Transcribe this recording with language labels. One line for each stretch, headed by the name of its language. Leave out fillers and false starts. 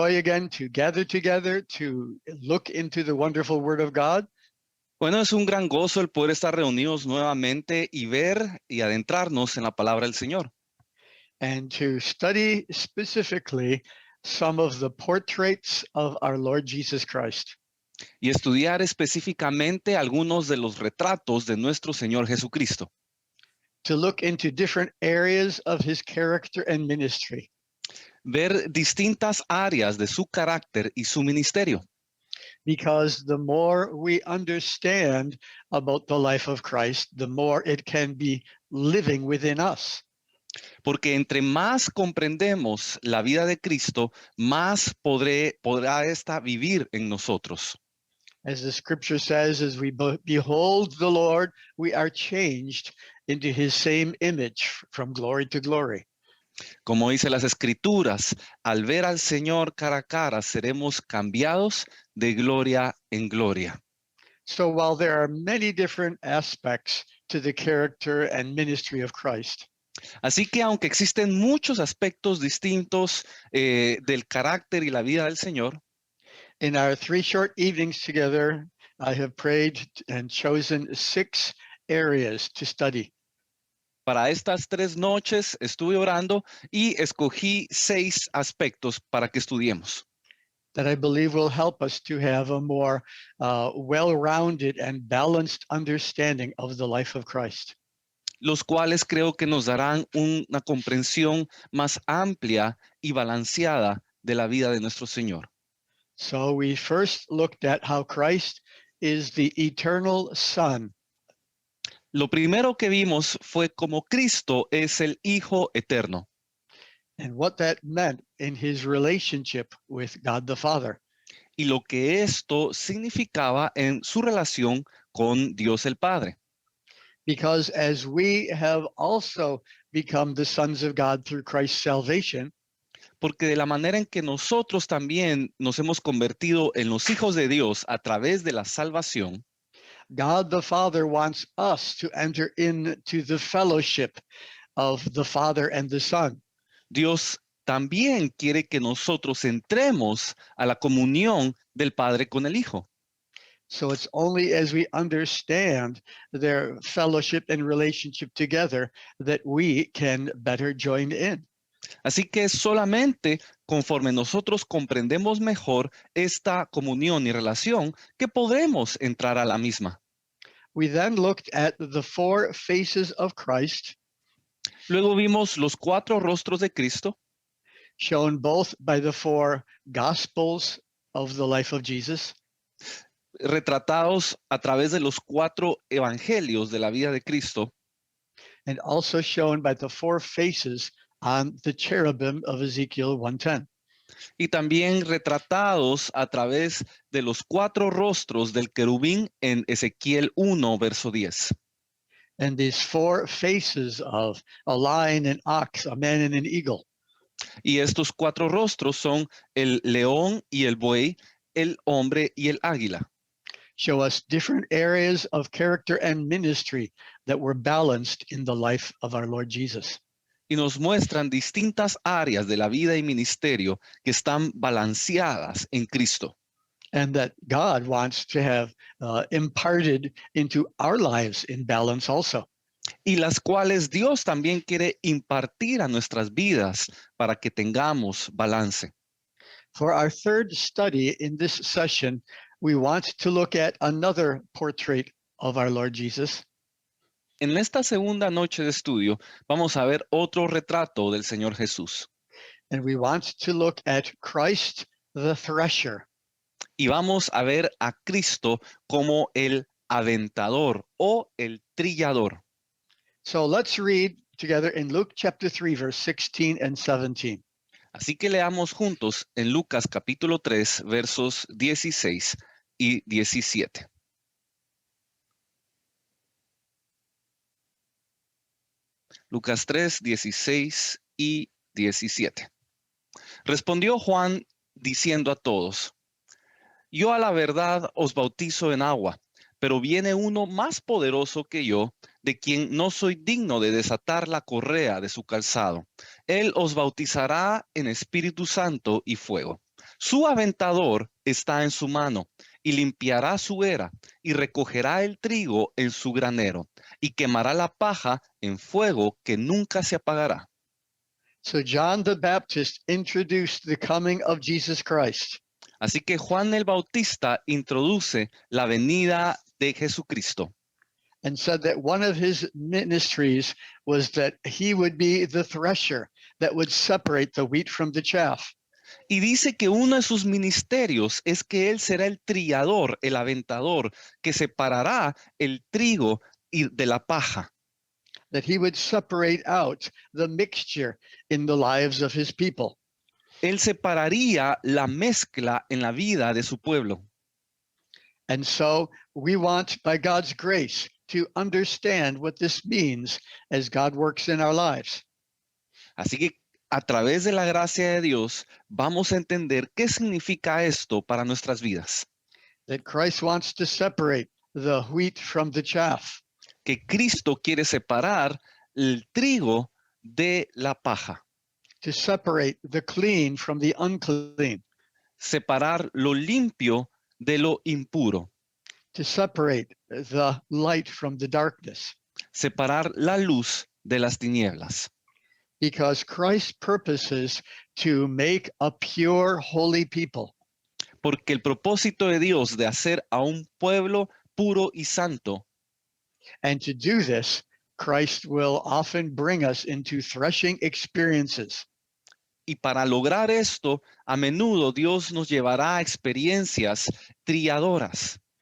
English: joy again to gather together to look into the wonderful Word of God.
Spanish: Bueno, es un gran gozo el poder estar reunidos nuevamente y ver y adentrarnos en la palabra del Señor.
English: And to study specifically some of the portraits of our Lord Jesus Christ.
Spanish: Y estudiar específicamente algunos de los retratos de nuestro Señor Jesucristo.
English: To look into different areas of his character and ministry.
Spanish: Ver distintas áreas de su carácter y su ministerio.
English: Because the more we understand about the life of Christ, the more it can be living within us.
Spanish: Porque entre más comprendemos la vida de Cristo, más podrá esta vivir en nosotros.
English: As the scripture says, as we behold the Lord, we are changed into his same image from glory to glory.
Spanish: Como dice las Escrituras, al ver al Señor cara a cara, seremos cambiados de gloria en gloria.
English: So while there are many different aspects to the character and ministry of Christ,
Spanish: Así que aunque existen muchos aspectos distintos del carácter y la vida del Señor,
English: in our 3 short evenings together, I have prayed and chosen 6 areas to study.
Spanish: para estas 3 noches estuve orando y escogí 6 aspectos para que estudiemos.
English: That I believe will help us to have a more well-rounded and balanced understanding of the life of Christ.
Spanish: Los cuales creo que nos darán una comprensión más amplia y balanceada de la vida de nuestro Señor.
English: So we first looked at how Christ is the eternal Son.
Spanish: Lo primero que vimos fue cómo Cristo es el Hijo eterno.
English: And what that meant in his relationship with God the Father.
Spanish: Y lo que esto significaba en su relación con Dios el Padre.
English: Because as we have also become the sons of God through Christ's salvation,
Spanish: Porque de la manera en que nosotros también nos hemos convertido en los hijos de Dios a través de la salvación,
English: God the Father wants us to enter into the fellowship of the Father and the Son.
Spanish: Dios también quiere que nosotros entremos a la comunión del Padre con el Hijo.
English: So it's only as we understand their fellowship and relationship together that we can better join in.
Spanish: Así que solamente conforme nosotros comprendemos mejor esta comunión y relación que podremos entrar a la misma.
English: We then looked at the 4 faces of Christ,
Spanish: Luego vimos los 4 rostros de Cristo,
English: shown both by the 4 Gospels of the life of Jesus,
Spanish: retratados a través de los 4 evangelios de la vida de Cristo,
English: and also shown by the 4 faces on the cherubim of Ezekiel 1:10.
Spanish: y también retratados a través de los 4 rostros del querubín en Ezequiel 1, verso 10.
English: And these 4 faces of a lion, an ox, a man, and an eagle
Spanish: Y estos 4 rostros son el león y el buey, el hombre y el águila.
English: show us different areas of character and ministry that were balanced in the life of our Lord Jesus.
Spanish: Y nos muestran distintas áreas de la vida y ministerio que están balanceadas en Cristo.
English: And that God wants to have imparted into our lives in balance also.
Spanish: Y las cuales Dios también quiere impartir a nuestras vidas para que tengamos balance.
English: For our third study in this session, we want to look at another portrait of our Lord Jesus.
Spanish: En esta segunda noche de estudio vamos a ver otro retrato del Señor Jesús.
English: And we want to look at Christ the thresher.
Spanish: Y vamos a ver a Cristo como el aventador o el trillador.
English: So let's read together in Luke chapter 3, verse 16 and 17.
Spanish: Así que leamos juntos en Lucas capítulo 3, versos 16 y 17. Lucas 3, 16 y 17. Respondió Juan diciendo a todos: Yo a la verdad os bautizo en agua, pero viene uno más poderoso que yo, de quien no soy digno de desatar la correa de su calzado. Él os bautizará en Espíritu Santo y fuego. Su aventador está en su mano y limpiará su era y recogerá el trigo en su granero y quemará la paja en fuego que nunca se apagará.
English: So John the Baptist introduced the coming of Jesus Christ.
Spanish: Así que Juan el Bautista introduce la venida de Jesucristo
English: And said that one of his ministries was that he would be the thresher that would separate the wheat from the chaff.
Spanish: y dice que uno de sus ministerios es que él será el trillador, el aventador, que separará el trigo de la paja.
English: That he would separate out the mixture in the lives of his people.
Spanish: Él separaría la mezcla en la vida de su pueblo.
English: And so we want, by God's grace, to understand what this means as God works in our lives.
Spanish: Así que a través de la gracia de Dios vamos a entender qué significa esto para nuestras vidas.
English: That Christ wants to separate the wheat from the chaff.
Spanish: Que Cristo quiere separar el trigo de la paja,
English: To separate the clean from the unclean.
Spanish: separar lo limpio de lo impuro,
English: To separate the light from the darkness.
Spanish: separar la luz de las tinieblas.
English: Because Christ purposes to make a pure, holy people.
Spanish: Porque el propósito de Dios de hacer a un pueblo puro y santo,
English: And to do this, Christ will often bring us into threshing experiences.
Spanish: y para lograr esto, a menudo Dios nos llevará a experiencias trilladoras,